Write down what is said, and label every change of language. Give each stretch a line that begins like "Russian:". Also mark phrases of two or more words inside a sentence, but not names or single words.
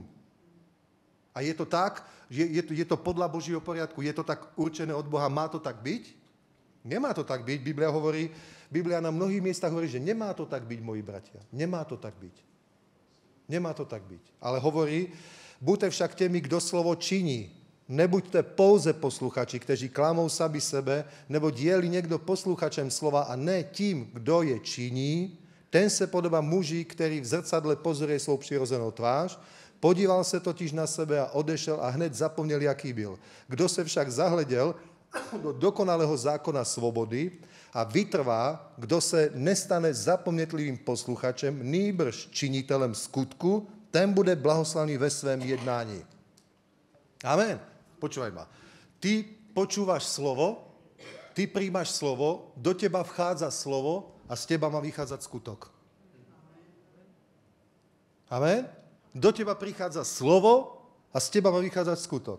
Slovak: A je to tak, je to podľa Božieho poriadku, je to tak určené od Boha, má to tak byť? Nemá to tak byť. Biblia na mnohých miestach hovorí, že nemá to tak byť, moji bratia. Nemá to tak byť. Nemá to tak byť. Ale hovorí, buďte však tými,
Czech: kdo slovo činí. Nebuďte pouze posluchači, kteří klamou sami sebe, nebo je-li někdo posluchačem slova a ne tím, kdo je činí, ten se podobá muži, který v zrcadle pozoruje svou přirozenou tvář, podíval se totiž na sebe a odešel a hned zapomněl, jaký byl. Kdo se však zahleděl do dokonalého zákona svobody a vytrvá, kdo se nestane zapomnětlivým posluchačem, nýbrž činitelem skutku, ten bude blahoslavný ve svém jednání.
Slovak: Amen. Počúvaj ma. Ty počúvaš slovo, ty príjmaš slovo, do teba vchádza slovo a z teba má vychádzať skutok. Amen. Do teba prichádza slovo a z teba má vychádzať skutok.